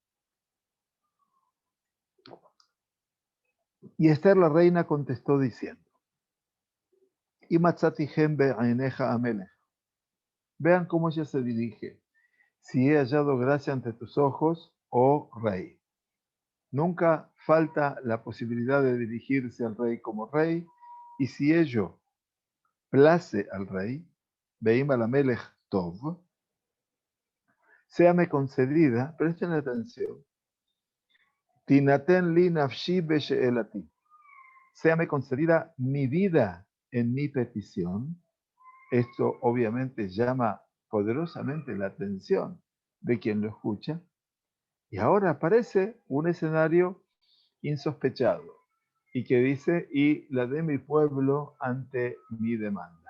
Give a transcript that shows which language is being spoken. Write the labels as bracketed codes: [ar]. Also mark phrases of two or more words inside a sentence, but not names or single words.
[es] Y Esther la reina contestó diciendo: vean cómo ella se dirige. Si he hallado gracia ante tus ojos, oh rey. Nunca falta la posibilidad de dirigirse al rey como rey, y si ello place al rey, [he] ואם על המלך טוב, [es] séame concedida, presten atención, [he] תנתן לי נפשי בשאלתי, [es] séame concedida mi vida en mi petición. Esto obviamente llama poderosamente la atención de quien lo escucha. Y ahora aparece un escenario insospechado y que dice: y la de mi pueblo ante mi demanda.